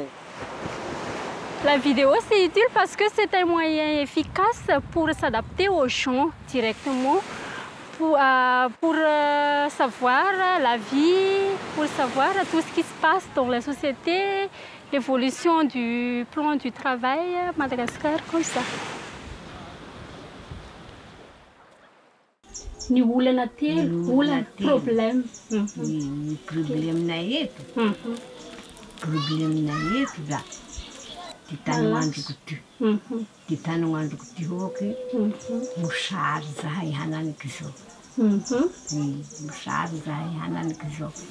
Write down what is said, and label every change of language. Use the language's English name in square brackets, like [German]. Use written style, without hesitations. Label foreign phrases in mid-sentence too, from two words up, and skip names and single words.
[French] La vidéo, c'est utile parce que c'est un moyen efficace pour s'adapter aux gens directement, pour savoir la vie, pour savoir tout ce qui se passe dans la société, l'évolution du plan du travail à Madagascar, comme ça. [Malagasy] Ni olana telo, olana problème. Problème eto. Problème eto za. Ty tany mandroko ty. Ty tany mandroko ty hoky. Mosary zahay hananiky zao. Mosary zahay hananiky zao.